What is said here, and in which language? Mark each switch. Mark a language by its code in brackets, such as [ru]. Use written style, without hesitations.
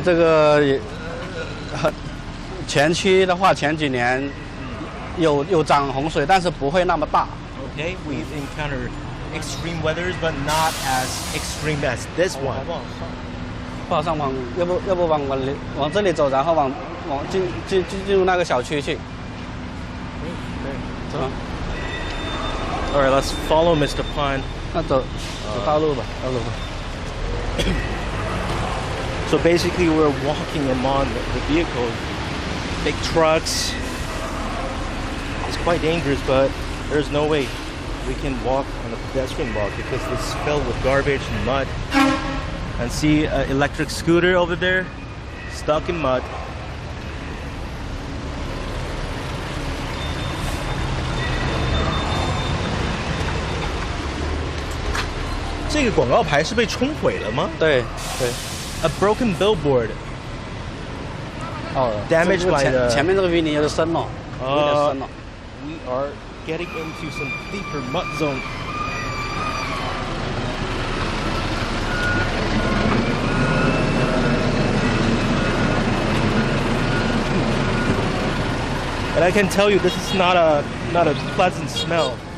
[zh] 这个也前期的话，前几年有涨洪水，但是不会那么大。 [en] Okay, we've encountered extreme weathers, but not as extreme as this one. [zh] 不好上网，要不往这里走，然后往进入那个小区去。走。 [en] All right, let's follow Mr. Pan. [zh] 那走道路吧。 [en] So basically, we're walking among the vehicles, big trucks. It's quite dangerous, but there's no way we can walk on a pedestrian walk because it's filled with garbage and mud. And see an electric scooter over there, stuck in mud. [zh] This 广告牌是被冲毁了吗？对。 [en] A broken billboard. Damaged by the. [zh] 前面这个淤泥有点深了，有点深了。 [en] We are getting into some deeper mud zone. And I can tell you, this is not a pleasant smell.